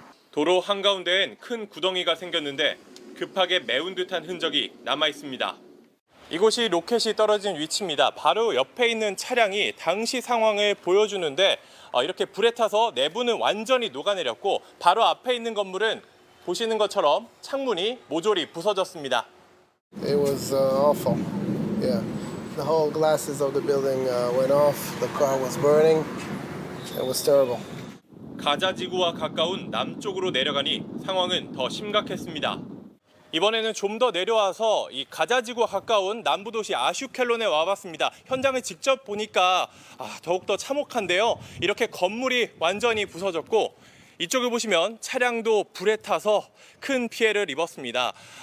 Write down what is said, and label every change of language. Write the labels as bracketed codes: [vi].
[ko] 도로 한가운데엔 큰 구덩이가 생겼는데 급하게 메운 듯한 흔적이 남아 있습니다. 이곳이 로켓이 떨어진 위치입니다. 바로 옆에 있는 차량이 당시 상황을 보여주는데 이렇게 불에 타서 내부는 완전히 녹아내렸고 바로 앞에 있는 건물은 보시는 것처럼 창문이 모조리 부서졌습니다. [en] It was awful. Yeah, the whole glasses of the building went off. The car was burning. It was terrible. [ko] 가자 지구와 가까운 남쪽으로 내려가니 상황은 더 심각했습니다. 이번에는 좀 더 내려와서 이 가자 지구와 가까운 남부 도시 아슈켈론에 와봤습니다. 현장을 직접 보니까 더욱더 참혹한데요. 이렇게 건물이 완전히 부서졌고 이쪽을 보시면 차량도 불에 타서 큰 피해를 입었습니다.